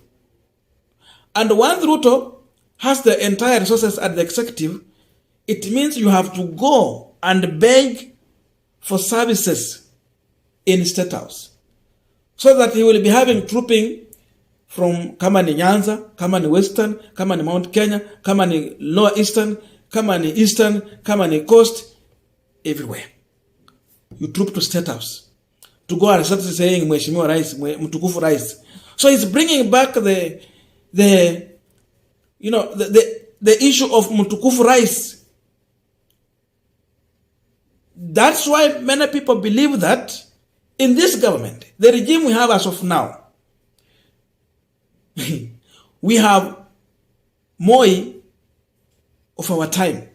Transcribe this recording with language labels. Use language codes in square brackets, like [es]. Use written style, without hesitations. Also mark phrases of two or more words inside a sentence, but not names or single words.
[en] And once Ruto has the entire resources at the executive, it means you have to go and beg for services in Statehouse, so that he will be having trooping from [sw] kama ni [en] Nyanza, [sw] kama ni [en] Western, [sw] kama ni [en] Mount Kenya, [sw] kama ni [en] Lower Eastern, [sw] kama ni [en] Eastern, [sw] kama ni [en] Coast, everywhere. You troop to Statehouse to go and start saying [sw] Mheshimiwa Rais, Mtukufu Rais. [en] So he's bringing back the issue of [sw] Mtukufu Rais. [en] That's why many people believe that in this government, the regime we have as of now, we have Moi of our time.